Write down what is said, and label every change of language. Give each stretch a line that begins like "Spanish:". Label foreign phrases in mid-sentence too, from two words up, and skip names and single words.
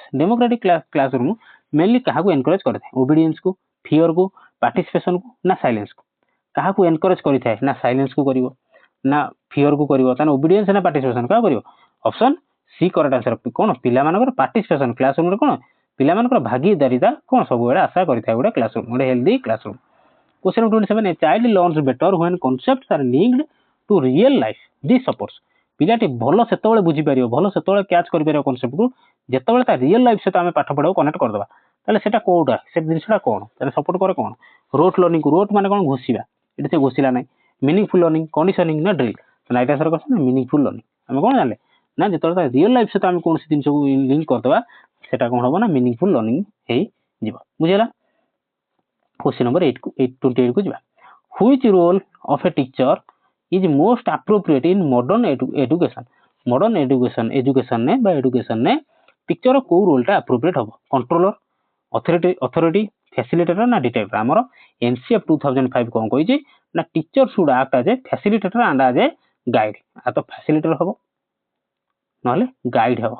English: democratic classroom mainly
Odia: କାହାକୁ ଏନକରେଜ୍ କରିଥାଏ? ଓବିଡିଏନ୍ସକୁ, ଫିୟରକୁ, ପାର୍ଟିସିପେସନକୁ ନା ସାଇଲେନ୍ସକୁ? କାହାକୁ ଏନକରେଜ୍ କରିଥାଏ? ନା ସାଇଲେନ୍ସକୁ କରିବ, ନା ଫିୟରକୁ କରିବ, ତାହେଲେ ଓବିଡିଏନ୍ସ ନା ପାର୍ଟିସିପେସନ କାହାକୁ କରିବ?
English: option C correct answer.
Odia: କ'ଣ ପିଲାମାନଙ୍କର ପାର୍ଟିସିପେସନ, କ୍ଲାସରୁମ୍ରେ କ'ଣ ପିଲାମାନଙ୍କର ଭାଗିଦାରିତା କ'ଣ ସବୁବେଳେ ଆଶା କରିଥାଏ ଗୋଟେ କ୍ଲାସରୁମ୍, ଗୋଟେ
English: healthy classroom. Question 27, a child learns better when concepts are linked to real life. This supports?
Odia: ପିଲାଟି ଭଲ ସେତେବେଳେ ବୁଝିପାରିବ, ଭଲ ସେତେବେଳେ କ୍ୟାଚ୍ କରିପାରିବ କନସେପ୍ଟକୁ ଯେତେବେଳେ ତା
English: real life
Odia: ସହିତ ଆମେ ପାଠ ପଢ଼ାକୁ କନେକ୍ଟ କରିଦେବା। ତାହେଲେ ସେଟା କୋଉଟା, ସେ ଜିନିଷଟା କ'ଣ ତାହେଲେ ସପୋର୍ଟ କରେ? କ'ଣ
English: rote learning?
Odia: ରୋଟ୍ ମାନେ କ'ଣ ଘୋଷିବା, ଏଠି ସେ ଘୋଷିଲା ନାହିଁ।
English: meaningful learning, କଣ୍ଡିସନିଂ ନା ଡ୍ରିଲ୍? right answer question ନା meaningful learning.
Odia: ଆମେ କ'ଣ ଜାଣିଲେ ନା ଯେତେବେଳେ ତା
English: real life
Odia: ସହିତ ଆମେ କୌଣସି ଜିନିଷକୁ ଲିଙ୍କ କରିଦେବା, ସେଟା କ'ଣ ହବ ନା
English: meaningful learning
Odia: ହେଇଯିବ। ବୁଝିଲା?
English: Question number
Odia: 28 କୁ ଯିବା।
English: Which role of a teacher is most appropriate in modern education? modern education
Odia: ବା ଏଡୁକେସନରେ ଟିଚର କୋଉ ରୋଲଟା ଆପ୍ରୋପ୍ରିଏଟ୍ ହବ?
English: controller, authority, facilitator or detector?
Odia: ଆମର NCF 2005 କ'ଣ କହିଛି ନା
English: teacher should act as a facilitator and as a guide.
Odia: ତ ଫ୍ୟାସିଲିଟେଟର ହବ ନହେଲେ ଗାଇଡ୍ ହବ।